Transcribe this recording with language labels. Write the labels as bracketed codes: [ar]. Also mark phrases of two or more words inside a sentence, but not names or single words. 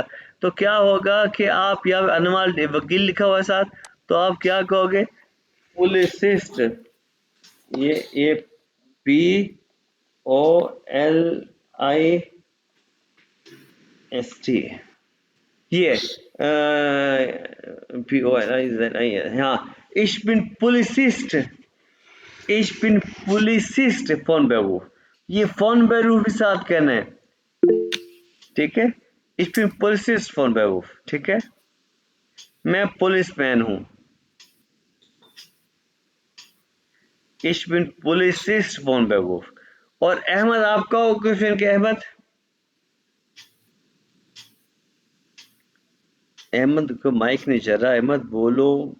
[ur] تو کیا ہوگا کہ آپ یہاں انوال وکیل لکھا ہوا ہے ساتھ، تو آپ کیا کہو گے? پولیسسٹ۔ یہ POLIST، یہ POLIST، ہاں. [de] Ich bin Polizist, ich bin Polizist von Beruf। [ur] ये [de] von Beruf [ur] کے ساتھ کہنا ہے، ٹھیک ہے? [de] Ich bin Polizist von Beruf, [ur] ٹھیک ہے؟ میں پولیس مین ہوں. [de] Ich bin Polizist von Beruf। [ur] اور احمد آپ کا آکیوپیشن کیا ہے احمد؟ احمد کو مائیک نہیں چل رہا، احمد بولو.